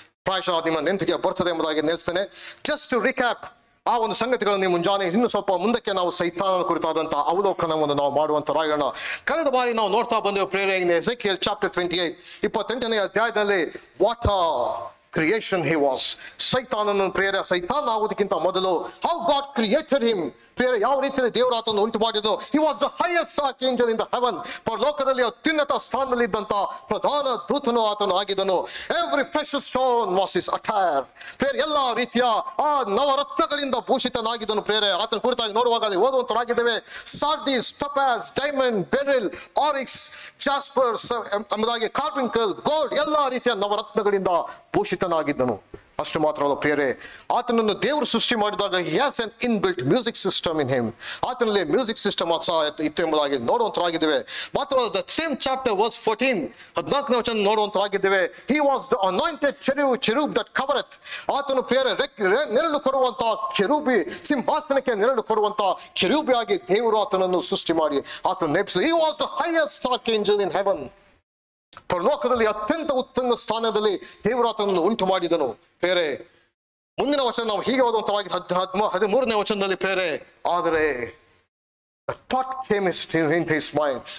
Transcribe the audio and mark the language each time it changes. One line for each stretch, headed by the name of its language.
Kannada: ಪ್ರಾಯಶಃ ನಿಮ್ಮ ನೆನಪಿಗೆ ಬರ್ತದೆ ಎಂಬುದಾಗಿ ನೆನೆಸ್ತೇನೆ.
English: just to recap
Kannada: ಆ ಒಂದು ಸಂಗತಿಗಳನ್ನು ಮುಂಜಾನೆ ಇನ್ನು ಸ್ವಲ್ಪ ಮುಂದಕ್ಕೆ ನಾವು ಸೈತಾನನ ಕುರಿತಾದಂತಹ ಅವಲೋಕನವನ್ನು ನಾವು ಮಾಡುವಂತರಾಗೋಣ. ಕಳೆದ ಬಾರಿ ನಾವು ನೋಡ್ತಾ ಬಂದೆವು ಪ್ರೇರೆ, ಎಜೆಕಿಯಲ್ ಚಾಪ್ಟರ್ 28 28ನೇ ಅಧ್ಯಾಯದಲ್ಲಿ
English: What creation he was.
Kannada: ಸೈತಾನನ ಪ್ರೇರ, ಸೈತಾನ ಆಗುವುದಕ್ಕಿಂತ ಮೊದಲು
English: how God created him
Kannada: ಪ್ರಿಯರೇ, ಯಾವ ರೀತಿಯಲ್ಲಿ ದೇವರು ಆತನನ್ನು ಉಂಟು ಮಾಡಿದ್ರು.
English: He was the highest archangel in the heaven.
Kannada: ಪರಲೋಕದಲ್ಲಿ ಅತ್ಯುನ್ನತ ಸ್ಥಾನದಲ್ಲಿ ಇದ್ದಂತ ಪ್ರಧಾನ ದೂತನು ಆತನು ಆಗಿದ್ದನು.
English: Every precious stone was his attire.
Kannada: ಪ್ರಿಯರೇ, ಎಲ್ಲಾ ರೀತಿಯ ಆ ನವರತ್ನಗಳಿಂದ ಭೂಷಿತನಾಗಿದ್ದನು. ಪ್ರಿಯರೇ, ಆತನ ಕುರಿತಾಗಿ ನೋಡುವಾಗ ಅಲ್ಲಿ ಓದುವಂತರಾಗಿದ್ದೇವೆ. ಸಾರ್ಡಿಸ್, ಟೊಪಾಸ್, ಡೈಮಂಡ್, ಬೆರಿಲ್, ಆರಿಕ್ಸ್, ಜಾಸ್ಪರ್ ಎಂಬುದಾಗಿ ಕಾರ್ಬಿಂಕಲ್, ಗೋಲ್ಡ್, ಎಲ್ಲಾ ರೀತಿಯ ನವರತ್ನಗಳಿಂದ ಭೂಷಿತನಾಗಿದ್ದನು. ಅಷ್ಟು ಮಾತ್ರವಲ್ಲ ಪ್ರಿಯರೇ, ಆತನನ್ನು ದೇವರು ಸೃಷ್ಟಿ ಮಾಡಿದಾಗ
English: he has an inbuilt music system in him.
Kannada: ಆತನಲ್ಲಿ ಮ್ಯೂಸಿಕ್ ಸಿಸ್ಟಮ್ ಸಹ ಇತ್ತು ಎಂಬುದಾಗಿ ನೋಡುವಂತರಾಗಿದ್ದೇವೆ. ಮಾತ್ರವಲ್ಲ,
English: the same chapter verse 14
Kannada: 14ನೇ ವಚನ ನೋಡುವಂತರಾಗಿದ್ದೇವೆ.
English: He was the anointed cherub that covereth.
Kannada: ಆತನು ಪ್ರಿಯರೇ ನೆರಳು ಕೊಡುವಂತ ಕೆರೂಬಿ, ಸಿಂಹಾಸನಕ್ಕೆ ನೆರಳು ಕೊಡುವಂತ ಕೆರೂಬಿ ಆಗಿ ದೇವರು ಆತನನ್ನು ಸೃಷ್ಟಿ ಮಾಡಿ ಆತನು ನೇಮಿಸಿದ.
English: He was the highest archangel in heaven.
Kannada: ಪರಲೋಕದಲ್ಲಿ ಅತ್ಯಂತ ಉತ್ತಮ ಸ್ಥಾನದಲ್ಲಿ ದೇವರು ಆತನನ್ನು ಉಂಟು ಮಾಡಿದನು. ಪ್ರಿಯರೇ, ಮುಂದಿನ ವಚನ ನಾವು ಹೀಗೆ ಓದುವಂತರಾಗಿ 13ನೇ ವಚನದಲ್ಲಿ ಪ್ರಿಯರೇ, ಆದರೆ
English: Thought came in his mind.